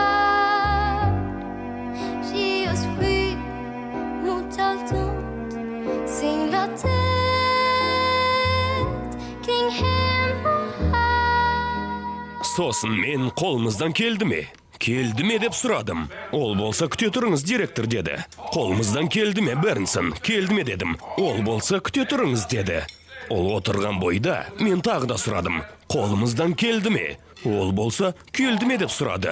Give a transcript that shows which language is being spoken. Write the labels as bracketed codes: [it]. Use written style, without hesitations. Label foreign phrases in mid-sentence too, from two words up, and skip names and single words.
[sv] värld ge oss skydd mot allt ont jag tätt kring hem och här. [kk] Сосын мен қолымыздан келді ме? Келді ме деп сұрадым. Ол болса күте тұрыңыз, директор деді. Қолымыздан келді ме, Бернсон? Келді ме дедім. Ол болса күте тұрыңыз деді. Ол отырған бойда мен тағы да сұрадым. Қолымыздан келді ме? Ол болса келді ме деп сұрады.